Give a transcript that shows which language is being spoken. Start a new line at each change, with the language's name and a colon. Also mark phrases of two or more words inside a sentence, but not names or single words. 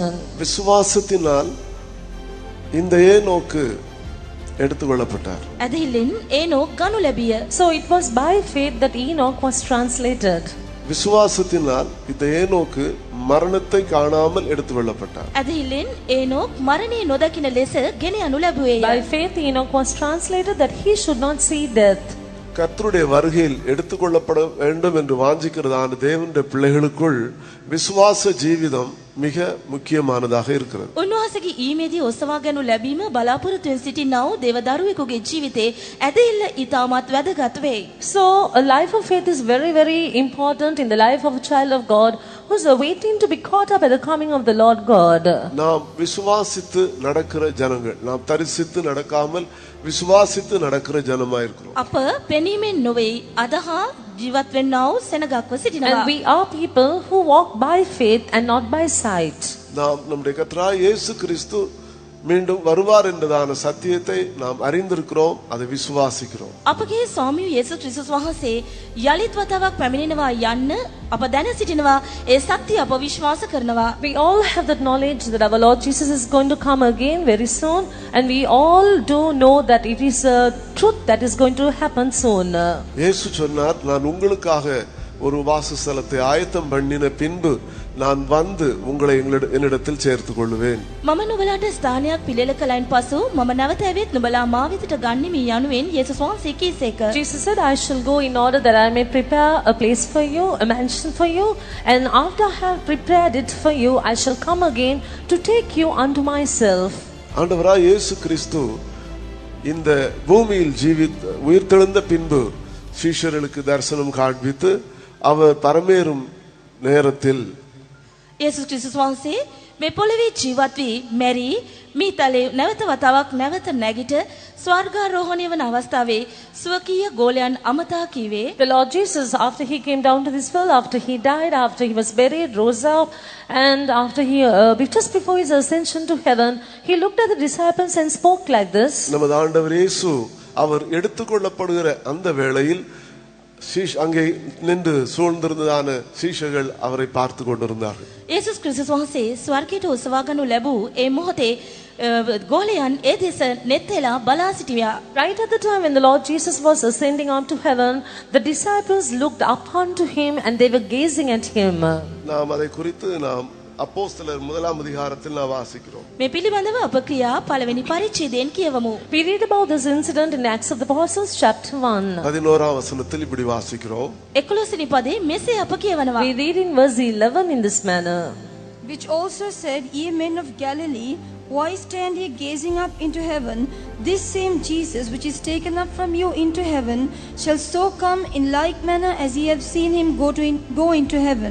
Tamil: விசுவாசத்தினால் இந்த ஏனோக்கு எடுத்துக்கொள்ளப்பட்டார்.
Sinhala: ඇදහිල්ලෙන් ඒනෝක් ගනු ලැබිය.
English: So it was by faith that Enoch was translated.
Tamil: விசுவாசத்தினால் இந்த ஏனோக்கு மரணத்தை காணாமல் எடுத்துக்கொள்ளப்பட்டார்.
Sinhala: ඇදහිල්ලෙන් ඒනෝක් මරණය නොදකින ලෙස ගෙන යනු ලැබුවේය.
English: By faith Enoch was translated that he should not see death.
Tamil: கர்த்தருடைய வருகையில் எடுத்துக்கொள்ளப்பட வேண்டும் என்று வாஞ்சிக்கிறதான தேவனுடைய பிள்ளைகளுக்குள் விசுவாச ஜீவிதம் மிக முக்கியமானதாக இருக்கிறது.
Sinhala: උන්වහන්සේගේ ඊමේදී ඔසවා ගනු ලැබීම බලාපොරොත්තුෙන් සිටිනා වූ දේවදරුවෙකුගේ ජීවිතේ ඇදහිල්ල ඊටමත් වැදගත් වේ.
English: So a life of faith is very, very important in the life of a child of God who is waiting to be caught up at the coming of the Lord God.
Tamil: நாம் விசுவாசித்து நடக்கிற ஜனங்கள், நாம் தரிசித்து நடக்காமல் விசுவாசித்து நடக்கிற ஜனமா இருக்கிறோம்.
Sinhala: අප පෙනීමෙන් නොවේ අදහා ජීවත් වෙන්නා වූ සෙනගක්ව සිටිනවා.
English: And we are people who walk by faith and not by sight.
Tamil: நாம் நம்முடைய கர்த்தராகிய இயேசு கிறிஸ்து மீண்டும் வருவார் என்றதான சத்தியத்தை நாம் அறிந்திருக்கிறோம், அதை விசுவாசிக்கிறோம்.
Sinhala: අපගේ ස්වාමී යේසුස් ක්‍රිස්තුස් වහන්සේ යලිත් වතාවක් පැමිණෙනවා යන්න අප දැන සිටිනවා. ඒ සත්‍ය අප විශ්වාස කරනවා.
English: We all have that knowledge that our Lord Jesus is going to come again very soon, and we all do know that it is a truth that is going to happen soon.
Tamil: இயேசு சொன்னார், நான் உங்களுக்காக ஒரு வாசஸ்தலத்தை ஆயத்தம் பண்ணின பின்பு நான் வந்து உங்களை என்னிடத்தில் சேர்த்துக் கொள்வேன்.
Sinhala: මම නුඹලාට ස්ථානයක් පිළිල කලයින් පසු මම නැවත ඇවිත් නුඹලා මා වෙතට ගන්නෙමි යනුවෙන් යේසුස් වහන්සේ කීසේක.
English: Jesus said, I shall go in order that I may prepare a place for you, a mansion for you, and after I have prepared it for you, I shall come again to take you unto myself.
Tamil: ஆண்டவராய் இயேசு கிறிஸ்து இந்த பூமியில் உயிர்த்தெழுந்த பின்பு சீஷர்களுக்கு தரிசனம் காண்பித்து அவர் பரமேறும் நேரத்தில்
Sinhala: යේසුස් ක්‍රිස්තුස් වහන්සේ මේ පොළවේ ජීවත් වී මැරි මීතලේ නැවත වතාවක් නැවත නැගිට ස්වර්ගාරෝහණය වන අවස්ථාවේ ස්වකීය ගෝලයන් අමතා කීවේ.
English: The Lord Jesus, after he came down to this world, after he died, after he was buried, rose up, and after he just before his ascension to heaven, he looked at the disciples and spoke like this.
Tamil: நமது ஆண்டவர் இயேசு அவர் எடுத்துக்கொள்ளப்படுகிற அந்த வேளையில் அங்கே நின்று சூழ்ந்திருந்ததான சீஷர்கள் அவரை பார்த்து கொண்டிருந்தார்கள்.
Sinhala: යේසුස් ක්‍රිස්තුස් වහන්සේ ස්වර්ගයට ඔසවා ගනු ලැබූ ඒ මොහොතේ ගෝලයන් ඒ දෙස නෙත් වෙලා බලා සිටියා.
English: Right at the time when the Lord Jesus was ascending up to heaven, the disciples looked up unto him and they were gazing at him.
Tamil: நாம் அதை குறித்து நாம் அப்போஸ்தலர் முதலாம் அதிகாரத்தில் நாம் வாசிக்கிறோம்.
Sinhala: මේ පිළිබඳව අප ක්‍රියා පළවෙනි පරිච්ඡේදයෙන් කියවමු.
English: We read about this incident in Acts of the Apostles chapter 1.
Tamil: 11ஆம் வசனத்தில் இப்படி வாசிக்கிறோம்.
Sinhala: 11 වෙනි පදේ මෙසේ අප කියවනවා.
English: We read in verse 11 in this manner. which also said, Ye men of Galilee, why stand ye gazing up into heaven? This same Jesus which is taken up from you into heaven shall so come in like manner as ye have seen him go into heaven.